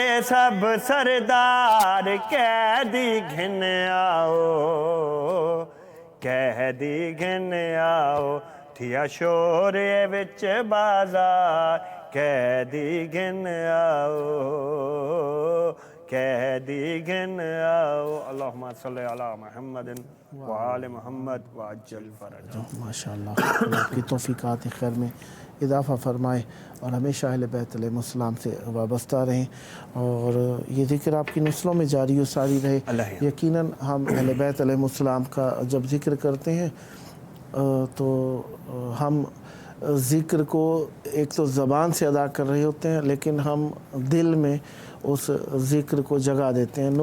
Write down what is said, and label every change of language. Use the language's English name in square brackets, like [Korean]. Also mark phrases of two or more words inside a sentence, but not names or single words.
[Saraiki] سب سردار قیدی گھن آؤ، قیدی گھن آؤ، تھیا شور وچ بازار قیدی گھن آؤ، کہہ دی گن آؤ [Arabic] اللہم صلی علی محمد وآل محمد وعجل فرجہ. ماشاء اللہ [Urdu] اللہ آپ کی توفیقات خیر میں اضافہ فرمائے اور ہمیشہ اہل بیت [Arabic] علیہ السلام [Urdu] سے وابستہ رہیں اور یہ ذکر آپ کی نسلوں میں جاری و ساری رہے. اللہ یقیناً ہم اہل بیت [Arabic] علیہ السلام [Urdu] کا جب ذکر کرتے ہیں تو ہم ذکر کو ایک تو زبان سے ادا کر رہے ہوتے ہیں لیکن ہم دل میں اس ذکر کو جگا دیتے ہیں.